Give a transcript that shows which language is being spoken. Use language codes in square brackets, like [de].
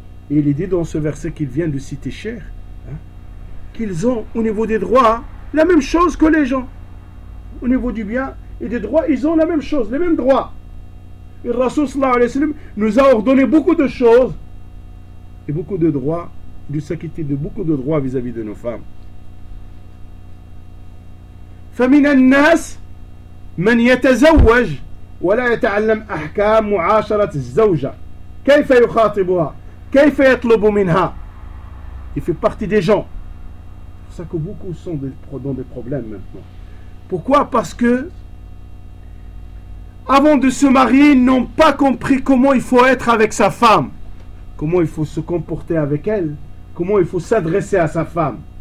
[fr] Et il est dit dans ce verset qu'il vient de citer cher, hein, qu'ils ont au niveau des droits la même chose que les gens. Au niveau du bien et des droits, ils ont la même chose, les mêmes droits. Et le Rasoul sallallahu alayhi wa sallam nous a ordonné beaucoup de choses et beaucoup de droits, de s'acquitter de beaucoup de droits vis-à-vis de nos femmes. [ar] فمن الناس من يتزوج ولا يتعلم أحكام معاشرة الزوجة كيف يخاطبها كيف يطلب منها. [fr] Il fait partie des gens. C'est pour ça que beaucoup sont dans des problèmes maintenant. Pourquoi? Parce que avant de se marier, ils n'ont pas compris comment il faut être avec sa femme, comment il faut se comporter avec elle, comment il faut s'adresser à sa femme.